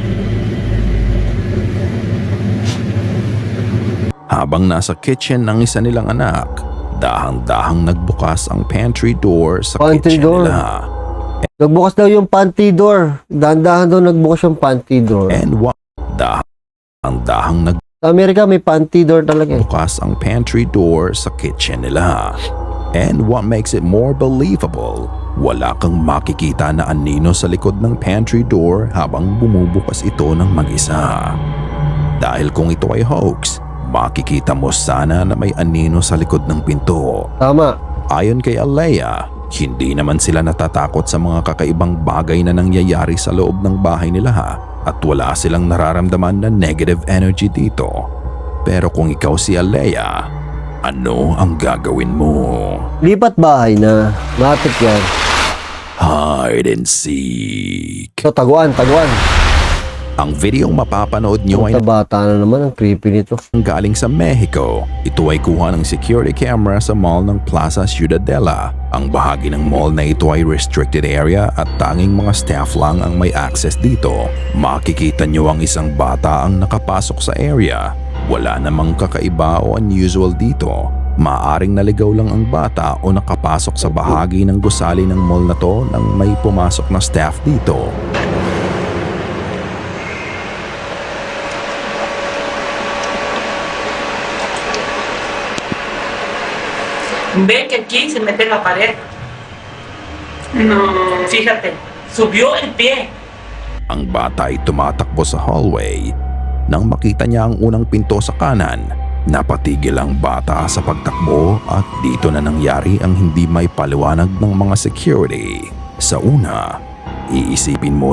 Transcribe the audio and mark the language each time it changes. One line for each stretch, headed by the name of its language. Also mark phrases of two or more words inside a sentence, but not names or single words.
Filipino: Habang nasa kitchen ng isa nilang anak, dahang-dahang nagbukas ang
English: pantry door
Filipino: sa Pantry kitchen door. nila. Nagbukas daw yung
English: pantry door.
Filipino: Dahan-dahan daw nagbukas yung
English: pantry door.
Filipino: And dahang-dahang Sa Amerika may
English: pantry door
Filipino: talaga eh. nagbukas ang
English: pantry door
Filipino: sa kitchen nila.
English: And what makes it more believable,
Filipino: wala kang makikita na anino sa likod ng
English: pantry door
Filipino: habang bumubukas ito ng mag-isa. Dahil kung ito ay hoax, makikita mo sana na may anino sa likod ng pinto. Tama. Ayon kay Alea, hindi naman sila natatakot sa mga kakaibang bagay na nangyayari sa loob ng bahay nila at wala silang nararamdaman na
English: negative energy
Filipino: dito. Pero kung ikaw si Alea, ano ang gagawin mo? Lipat bahay na. Matik yan.
English: Hide and seek.
Filipino: So, taguan. Ang videong mapapanood nyo ay Ang bata na naman. Ang creepy nito. galing sa Mexico. Ito ay kuha ng security camera sa mall ng Plaza Ciudadela. Ang bahagi ng mall na ito ay
English: restricted area
Filipino: at tanging mga staff lang ang may access dito. Makikita nyo ang isang bata ang nakapasok sa area. Wala namang kakaiba o unusual dito. Maaring naligaw lang ang bata o nakapasok sa bahagi ng gusali ng mall na to nang may pumasok na staff dito.
Spanish: Ve que aquí se mete en la pared. No. Fíjate, subió el pie.
Filipino: Ang bata ay tumatakbo sa hallway. Nang makita niya ang unang pinto sa kanan, napatigil ang bata sa pagtakbo at dito na nangyari ang hindi may paliwanag ng mga security. Sa una, iisipin mo